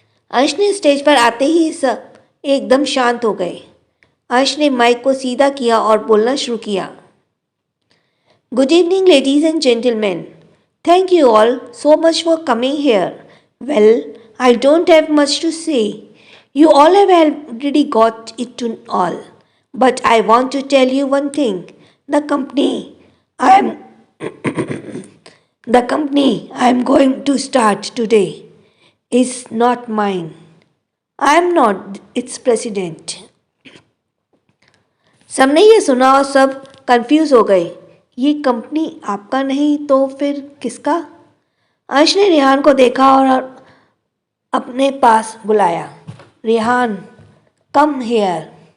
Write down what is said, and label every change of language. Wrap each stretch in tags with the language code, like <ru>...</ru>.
<hi>अंश ने स्टेज पर आते ही सब एकदम शांत हो गए। अंश ने माइक को सीधा किया और बोलना शुरू किया।</hi> <en>Good evening, ladies and gentlemen. Thank you all so much for coming here. Well, I don't have much to say. You all have already got it to all. But I want to tell you one thing. The company I am the company I am going to start today is not mine. I am not its president.</en> <hi>सबने ये सुना और सब confuse हो गए। ये company आपका नहीं तो फिर किसका? अंश ने रिहान को देखा और अपने पास बुलाया।</hi> <en>Rihan, come here.</en>